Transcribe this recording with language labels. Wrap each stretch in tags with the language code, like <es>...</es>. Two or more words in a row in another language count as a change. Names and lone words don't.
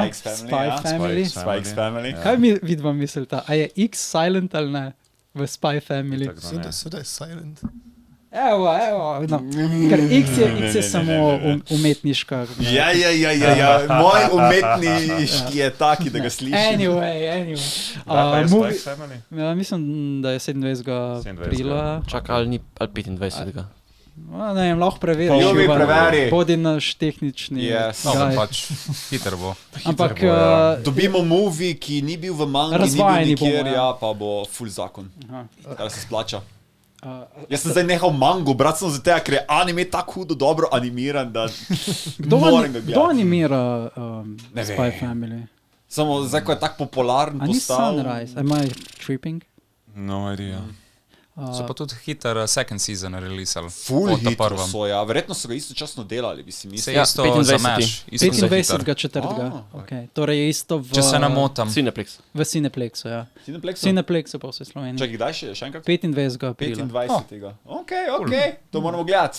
<sl>Spikes Family. Kaj mi vidva mislita? A je X silent ali ne v Spy Family? Seveda je silent. Evo, ker X je samo umetniška. Moj umetniški je taki, da ga slišim.</sl> <en>Anyway.</en> <sl>Spikes Family? Mislim, da je 27. aprila. Čaka, ali 25. Ne vem, lahko preveri. Bodi naš tehnični. Pač hiter bo. Ampak dobimo movie, ki ni bil v mangi, ni bil nikjer, pa bo full zakon. Kar se splača. Jaz sem zdaj nehal mango, brat sem za tega, ker je anime tako hudo dobro animiran, da moram ga gledati. Kdo animira Spy Family? Samo zdaj, ko je tako popularen postal. A ni Sunrise?</sl> <en>Am I tripping? No idea.</en> <sl>So pa tudi hiter</sl> <en>second season</en> <sl>releasali. Full hitro so, ja. Verjetno so ga istočasno delali, bi si mislil. Isto za Mesh. 25.4. Torej je isto v... Če se ne motam. Cineplex. V Cineplexu, ja. Cineplexu pa vse Slovenije. Čakaj, kdaj še enkrat? 25. aprila. 25. Ok, to moramo gledati.</sl>